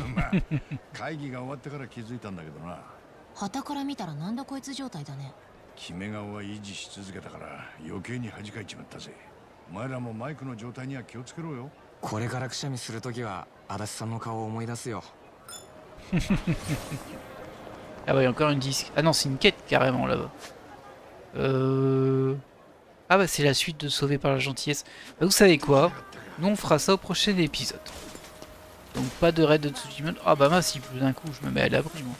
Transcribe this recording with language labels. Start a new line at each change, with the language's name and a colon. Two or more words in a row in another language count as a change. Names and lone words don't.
Japanese: まあ会議が終わってから気づいたんだけどな。旗から見たらなんだこいつ状態だね。決め顔は維持し続けたから余計に恥かいちまったぜ。お前らもマイクの状態には気をつけろよ。これからくしゃみするときは足立さんの顔を思い出すよ。
French: Ah bah il y a encore une disque. Ah non, c'est une quête carrément là-bas. Ah bah c'est la suite de Sauvé par la gentillesse. Bah, vous savez quoi? Nous on fera ça au prochain épisode. Donc pas de raid de Tsushima. Ah bah mince, il pleut d'un coup, je me mets à l'abri moi.